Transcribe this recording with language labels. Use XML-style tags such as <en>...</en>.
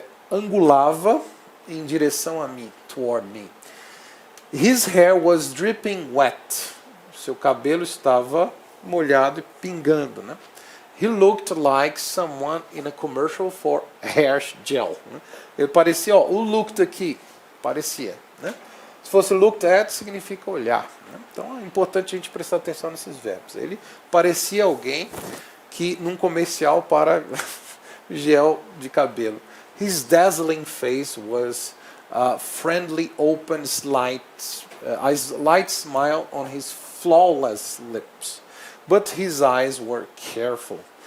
<pt>Angulava em direção a mim,</pt> <en>toward me. His hair was dripping wet.</en> <pt>Seu cabelo estava molhado e pingando, né?</pt> <en>He looked like someone in a commercial for hair gel.</en> <pt>Ele parecia, o looked aqui, parecia, né? Se fosse looked at, significa olhar, né? Então é importante a gente prestar atenção nesses verbos. Ele parecia alguém que num comercial para gel de cabelo.</pt> <en>His dazzling face was friendly, open, a slight smile on his flawless lips. But his eyes were careful.</en>